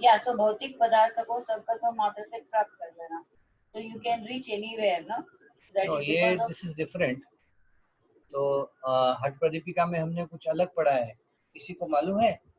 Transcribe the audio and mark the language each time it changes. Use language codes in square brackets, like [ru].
[hi] या सो भौतिक पदार्थ को संकल्प मात्र से प्राप्त कर लेना, [en] so you can reach anywhere, no? No, ये this is different. [hi] तो हठ प्रदीपिका में हमने कुछ अलग पढ़ा है, किसी को मालूम है?